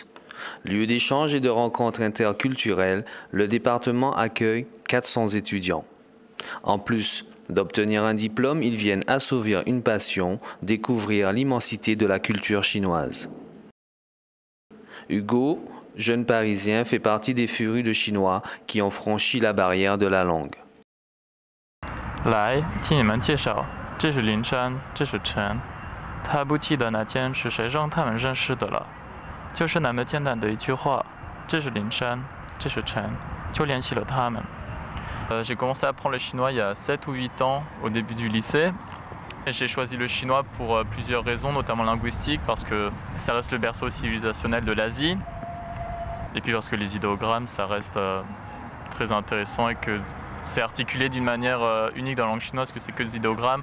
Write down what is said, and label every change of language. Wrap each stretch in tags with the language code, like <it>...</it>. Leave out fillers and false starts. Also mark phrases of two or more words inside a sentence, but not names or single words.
<fr>Lieu d'échange et de rencontres interculturelles, le département accueille 400 étudiants. En plus d'obtenir un diplôme, ils viennent assouvir une passion, découvrir l'immensité de la culture chinoise. Hugo, jeune parisien, fait partie des férus de Chinois qui ont franchi la barrière de la langue.</fr> <zh>来，听你们介绍，这是林山，这是陈。他不记得那天是谁让他们认识的了，就是那么简单的一句话，这是林山，这是陈，就联系了他们。</zh> <fr>J'ai commencé à apprendre le chinois il y a 7 ou 8 ans, au début du lycée. J'ai choisi le chinois pour plusieurs raisons, notamment linguistiques, parce que ça reste le berceau civilisationnel de l'Asie. Et puis parce que les idéogrammes, ça reste très intéressant et que c'est articulé d'une manière unique dans la langue chinoise, que c'est que des idéogrammes.</fr>